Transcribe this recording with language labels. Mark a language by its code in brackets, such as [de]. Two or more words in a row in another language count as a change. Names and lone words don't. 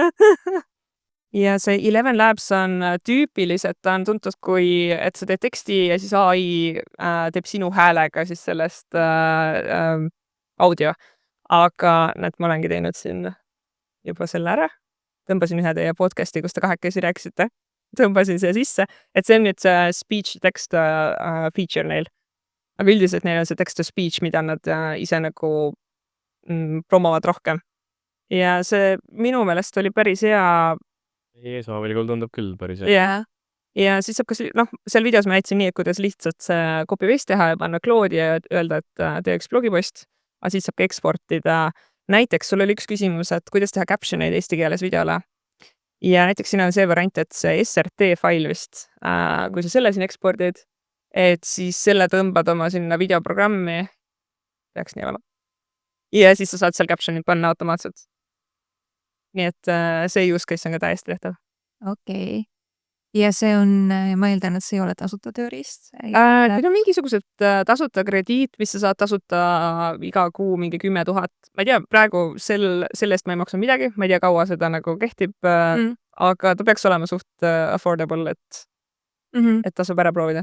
[et] Ja see 11 Labs on tüüpiliselt, ta on tuntud kui, et sa teed teksti ja siis AI teeb sinu häälega siis sellest audio. Aga näed, ma olengi teinud siin juba selle ära. Tõmbasin ühe teie podcasti, kus te kahekesi rääkisite. Tõmbasin siia sisse, et see on nüüd see [en] speech text feature [et] neil. Aga üldiselt neil on see [en] text to speech, [et] mida nad ise nagu promovad rohkem. Ja see minu meelest oli päris hea. Eesmaavilgul tundub küll päris hea. Ja. Ja siis saab kas, seal videos ma näitasin nii, et kuidas lihtsalt see copy-paste teha ja panna Claude'i ja öelda, et tee üks blogipost. Aga siis saab ka eksportida. Näiteks sul oli üks küsimus, et kuidas teha captioneid eesti keeles videole. Ja näiteks siin on see variant, et see SRT fail vist, kui sa selle siin ekspordid, et siis selle tõmbad oma sinna videoprogrammi, peaks nii olema. Ja siis sa saad seal captionid panna automaatselt. Nii et see [en] use case [et] on ka täiesti tehtav. Okei. Ja see on, ma eeldan, et see ei ole tasuta tööriist? Need on mingisugused tasuta krediit, mis sa saad tasuta iga kuu mingi 10 000. Ma ei tea, praegu sellest ma ei maksa midagi, ma ei tea, kaua seda nagu kehtib, aga ta peaks olema suht affordable, et tasub ära proovida.